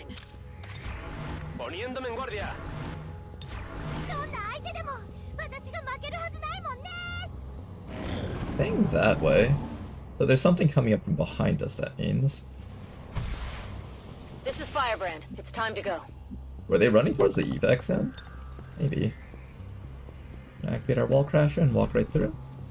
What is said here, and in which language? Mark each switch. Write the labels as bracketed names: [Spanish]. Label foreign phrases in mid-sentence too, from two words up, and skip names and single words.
[Spanish] Poniéndome en guardia. [Japanese] どんな相手でも私が負けるはずないもんね。 [English] Staying that way. So there's something coming up from behind us, that means. This is Firebrand. It's time to go. Were they running towards the evac sound? Maybe. Activate our wall crasher and walk right through.